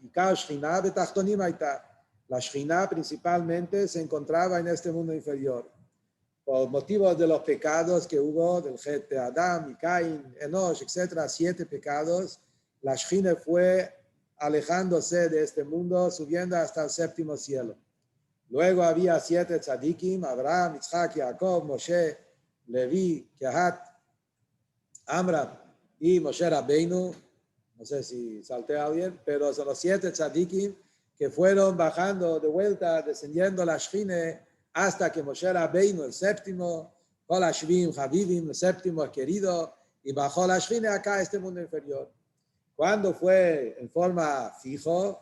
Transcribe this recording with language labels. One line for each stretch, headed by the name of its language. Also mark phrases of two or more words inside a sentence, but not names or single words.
Spanish: La Shekhinah principalmente se encontraba en este mundo inferior. Por motivos de los pecados que hubo, del Het de Adán y Caín, Enosh, etc., 7 pecados, la Shekhinah fue alejándose de este mundo, subiendo hasta el 7º cielo. Luego había 7 tzadikim, Abraham, Yitzhak, Jacob, Moshe, Levi, Kehat, Amram y Moshe Rabbeinu. No sé si salté a alguien, pero son los 7 tzadikim que fueron bajando de vuelta, descendiendo la Shekhinah hasta que Moshe Rabbeinu, el 7º,
Hebrew: כל השביעים חביבים,
Spanish: el 7º querido, y bajó la Shekhinah acá a este mundo inferior. ¿Cuándo fue en forma fijo?